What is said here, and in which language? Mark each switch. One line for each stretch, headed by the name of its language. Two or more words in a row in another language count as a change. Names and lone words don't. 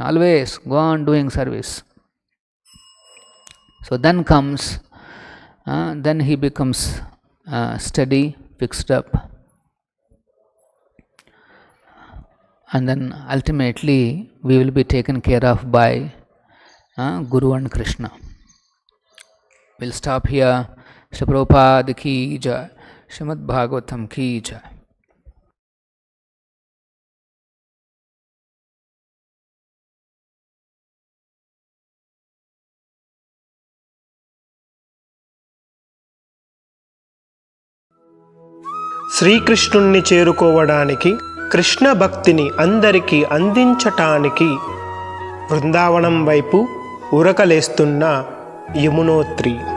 English: Always go on doing service. So then he becomes steady, fixed up. And then ultimately we will be taken care of by Guru and Krishna. We'll stop here.
Hindi: श्री प्रभुपाद की जय. श्रीमद् भागवतम् की जय.
Telugu: శ్రీకృష్ణుణ్ణి చేరుకోవడానికి, కృష్ణ భక్తిని అందరికీ అందించటానికి బృందావనం వైపు ఉరకలేస్తున్న యమునోత్రి.